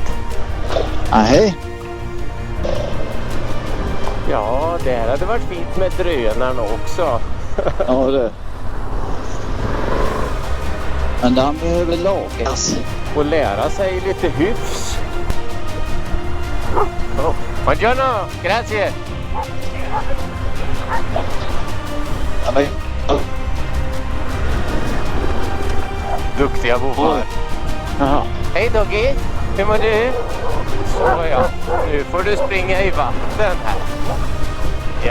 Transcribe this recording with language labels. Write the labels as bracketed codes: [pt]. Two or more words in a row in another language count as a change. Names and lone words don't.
[sv] Nej. Ja, det här hade varit fint med drönarna också. Ja, det. Men den behöver lagas. Och lära sig lite hyfs. Oh. [it] Buongiorno, grazie. [sv] Duktiga bovar. Hej Doggy, hur mår du? Så ja, nu får du springa i vatten här.